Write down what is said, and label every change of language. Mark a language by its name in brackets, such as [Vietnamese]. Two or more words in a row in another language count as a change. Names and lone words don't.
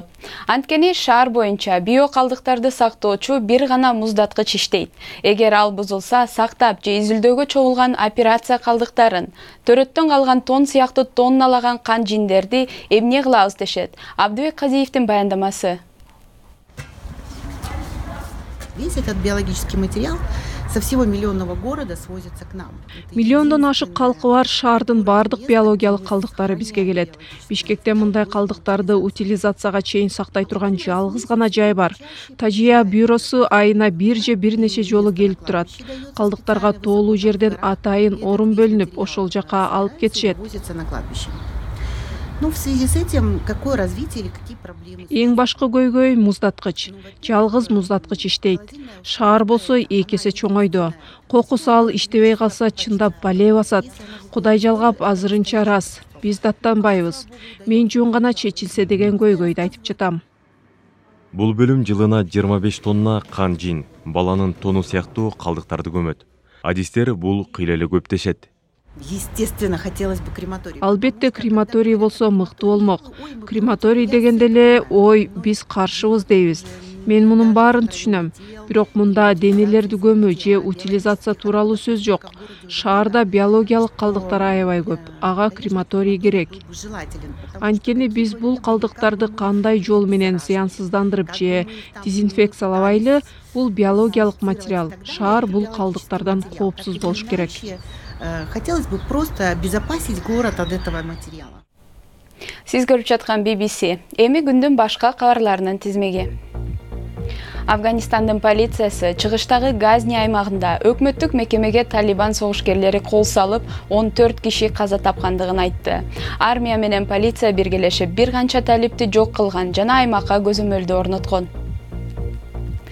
[Kyrgyz] Анткени шаар боюнча био калдыктарды сактоочу бир гана муздаткыч иштейт. Эгер ал бузулса, сактап же изилдөөгө чогулган операция калдыктарын, төрөттөн калган тон сыяктуу тонналаган кан жиндерди эмне кылабыз дешет. Абдыбек Казиевдин баяндамасы. [Russian] Весь этот биологический материал со всего миллионного города свозится к нам. [Kyrgyz] Миллиондон ашык калкы бар шаардын бардык биологиялык калдыктары бизге келет. Бишкекте мындай калдыктарды утилизацияга чейин сактай турган жалгыз гана жай бар. Тажия бюросу айына бир же бир нече жолу келип турат. Калдыктарга тоолуу жерден атайын орун бөлүнүп, ошол жака алып кетишет. [Russian] Ну, в связи с этим, какое развитие или какие проблемы? [Kyrgyz] Эң башкы көйгөй муздаткыч. Жалгыз муздаткыч иштейт. Шаар болсо эки эсе чоңойду. Кокусу ал иштебей калса чындап бале басат. Кудай жалгап азырынча рас. Биз даттанбайбыз. Мен жөн гана чечилсе деген көйгөйдү айтып жатам. Бул бөлүм жылына 25 тонна кан жин, баланын тону сыяктуу калдыктарды көмөт. Адистер бул кыйла эле көп дешет. [Russian] Естественно, хотелось бы крематорий. [Kyrgyz] Албетте крематорий болсо мыктуу болмок. Крематорий дегенде эле ой биз каршыбыз дейбиз. Мен мунун баарын түшүнөм. Бирок мында денелерди көмүү же утилизация тууралуу сөз жок. Шаарда биологиялык калдыктар аябай көп. Ага крематорий керек. Анткени биз бул калдыктарды кандай жол менен зыянсыздандырып же дезинфекциялабайлы, бул биологиялык материал. Шаар бул калдыктардан коопсуз болуш керек. [Russian] Хотелось бы просто обезопасить город от этого материала. [Kyrgyz] Сиз көрүп жаткан BBC. Эми күндүн башка кабарларынын тизмеги. Афганистандын полициясы чыгыштагы Газни аймагында өкмөттүк мекемеге Талибан согушкерлери кол салып, 14 киши каза тапкандыгын айтты. Армия менен полиция биргелешип бир канча талипти жок кылган жана аймакка көзөмөлдү орноткон.